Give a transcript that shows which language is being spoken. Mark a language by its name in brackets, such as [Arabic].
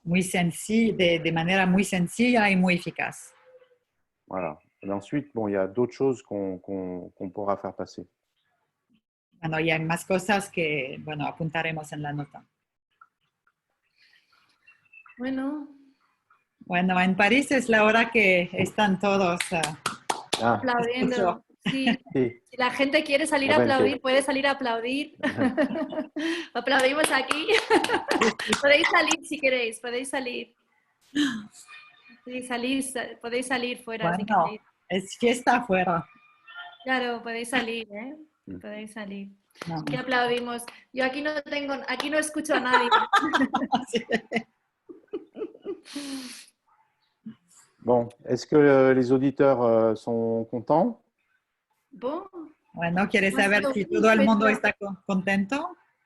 [Spanish] Muy de manera muy sencilla y muy eficaz. [French] Voilà. Et ensuite, bon, il y a d'autres choses qu'on pourra faire passer. [Spanish] Bueno, y hay más cosas que, bueno, apuntaremos en la nota. Bueno, en París es la hora que están todos aplaudiendo. Sí. Sí. Si la gente quiere salir a aplaudir, puede salir a aplaudir. Aplaudimos aquí. Podéis salir si queréis, podéis salir. Podéis salir fuera. Bueno, si queréis. es fiesta afuera. Claro, podéis salir, ¿eh? Podéis salir. No. ¿Qué aplaudimos? Yo aquí no escucho a nadie. Sí. [French] Bon, est-ce que les auditeurs sont contents? Bon. [Spanish] Bueno, ¿quieres saber si todo el mundo está contento?